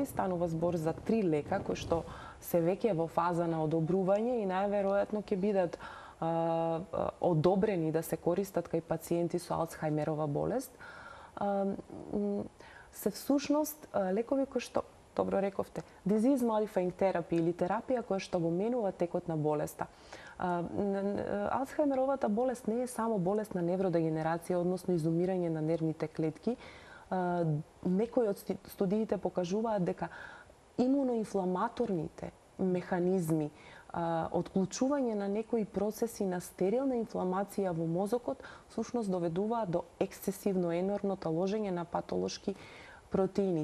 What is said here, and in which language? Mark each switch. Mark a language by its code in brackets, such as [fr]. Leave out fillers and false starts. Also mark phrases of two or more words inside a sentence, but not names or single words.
[mk] Станува збор за 3 лека кои што се веќе во фаза на одобрување и најверојатно ќе бидат одобрени да се користат кај пациенти со Алцхајмерова болест. Се всушност лекови кои што, добро рековте, [en] disease modifying therapy [mk] или терапија која што го менува текот на болеста. Алцхајмеровата болест не е само болест на невродегенерација, односно изумирање на нервните клетки. Некои од студиите покажуваат дека имуноинфламаторните механизми, отклучување на некои процеси на стерилна инфламација во мозокот, всушност доведуваат до ексцесивно енормно таложење на патолошки протеини.